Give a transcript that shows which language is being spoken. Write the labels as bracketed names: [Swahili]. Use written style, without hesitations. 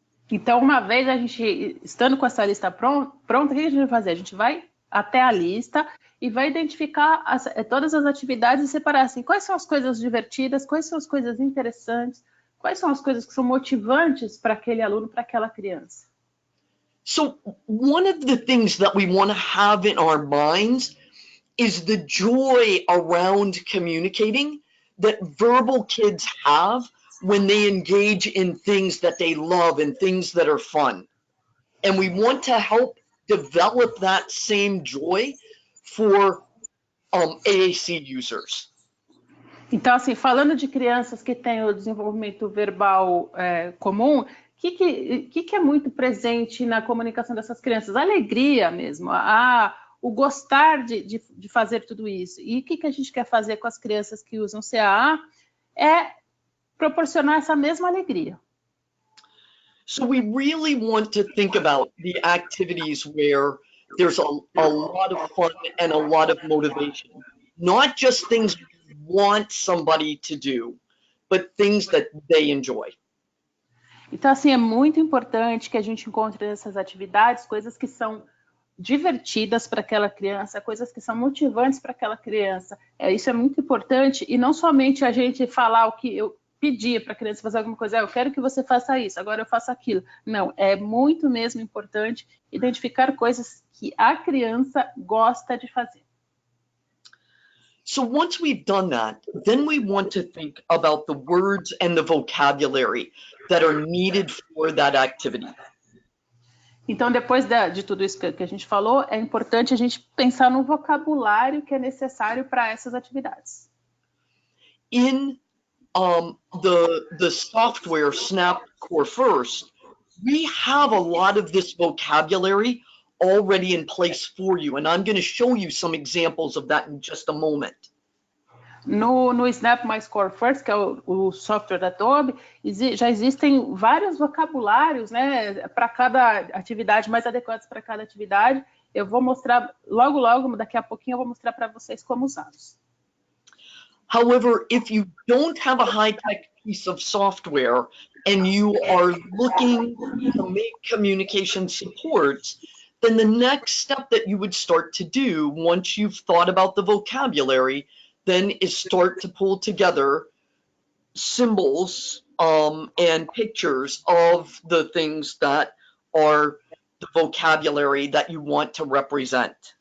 [Portuguese] Então, uma vez a gente, estando com essa lista pronta, o que a gente vai fazer? A gente vai até a lista e vai identificar todas as atividades e separar assim, quais são as coisas divertidas, quais são as coisas interessantes, quais são as coisas que são motivantes para aquele aluno, para aquela criança. [English] So one of the things that we want to have in our minds is the joy around communicating that verbal kids have when they engage in things that they love and things that are fun. And we want to help develop that same joy for AAC users. [Portuguese] Então, assim, falando de crianças que têm o desenvolvimento verbal comum, o que é muito presente na comunicação dessas crianças? A alegria mesmo, o gostar de fazer tudo isso. E o que a gente quer fazer com as crianças que usam CAA é proporcionar essa mesma alegria. [English] So we really want to think about the activities where there's a lot of fun and a lot of motivation, not just things you want somebody to do, but things that they enjoy. [Portuguese] Então, assim, é muito importante que a gente encontre nessas atividades coisas que são divertidas para aquela criança, coisas que são motivantes para aquela criança. Isso é muito importante, e não somente a gente falar o que eu pedi para a criança fazer alguma coisa, eu quero que você faça isso, agora eu faço aquilo. Não, é muito mesmo importante identificar coisas que a criança gosta de fazer. [English] So once we've done that, then we want to think about the words and the vocabulary that are needed for that activity. [Portuguese] Então, depois de tudo isso que a gente falou, é importante a gente pensar no vocabulário que é necessário para essas atividades. [English] In the software Snap Core First, we have a lot of this vocabulary already in place for you, and I'm going to show you some examples of that in just a moment. [Portuguese] No Snap My Core First, que é o software da Adobe, já existem vários vocabulários, né, para cada atividade, mais adequados para cada atividade. Eu vou mostrar logo, daqui a pouquinho eu vou mostrar para vocês como usá-los. [English] However, if you don't have a high-tech piece of software and you are looking to make communication supports, then the next step that you would start to do once you've thought about the vocabulary then is start to pull together symbols and pictures of the things that are the vocabulary that you want to represent.